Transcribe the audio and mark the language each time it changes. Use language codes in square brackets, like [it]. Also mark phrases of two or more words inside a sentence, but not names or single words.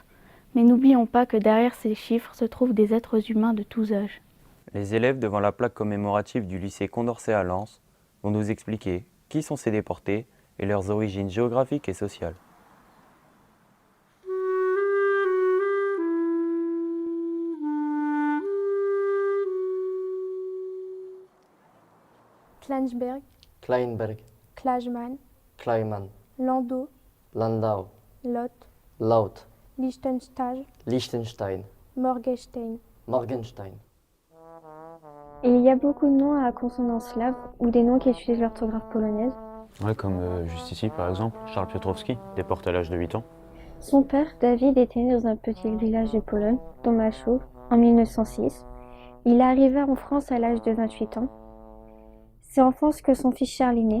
[fr] Mais n'oublions pas que derrière ces chiffres se trouvent des êtres humains de tous âges. Les élèves devant la plaque commémorative du lycée Condorcet à Lens vont nous expliquer qui sont ces déportés et leurs origines géographiques et sociales. Kleinsberg, Kleinberg, Klajman, Kleiman, Landau, Landau, Lot, Laut, Liechtenstein, Liechtenstein, Morgenstein. Morgenstein. Et il y a beaucoup de noms à consonance slave ou des noms qui utilisent l'orthographe polonaise. Ouais, comme juste ici par exemple, Charles Piotrowski, déporté à l'âge de 8 ans. Son père, David, était né dans un petit village de Pologne, Tomaszów, en 1906. Il est arrivé en France à l'âge de 28 ans. C'est en France que son fils Charles est né.